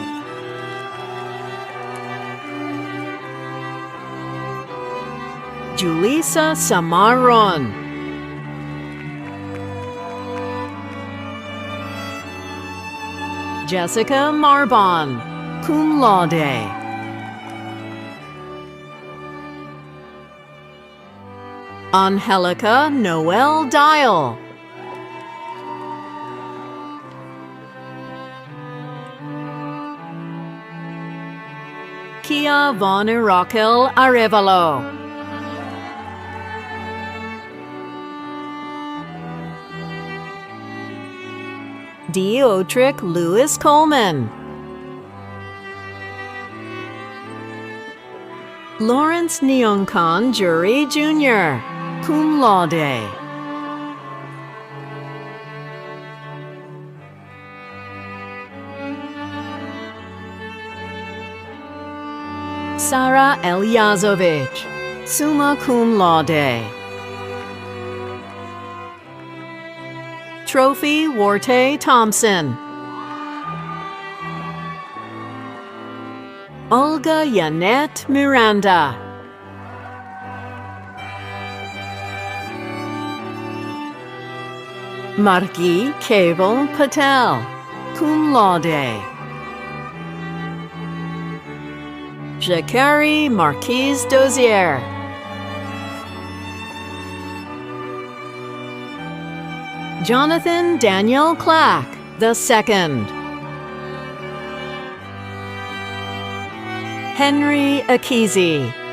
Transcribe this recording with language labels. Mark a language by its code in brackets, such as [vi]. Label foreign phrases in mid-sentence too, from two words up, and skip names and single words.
[en] Julissa Samaron. Jessica Marbon, [la] cum laude. [en] Angelica Noel Dial. Kia Von Raquel Arevalo. Diotric Lewis Coleman. Lawrence Neoncon Jury Jr., [la] cum laude. [en] Sara Elyazovich, [la] summa cum laude. [en] Trophy Warte Thompson. Olga Yanette Miranda. Margi Keval Patel, [la] cum laude. [en] Jacari Marquise Dozier. Jonathan Daniel Clack, II. Henry Akizi.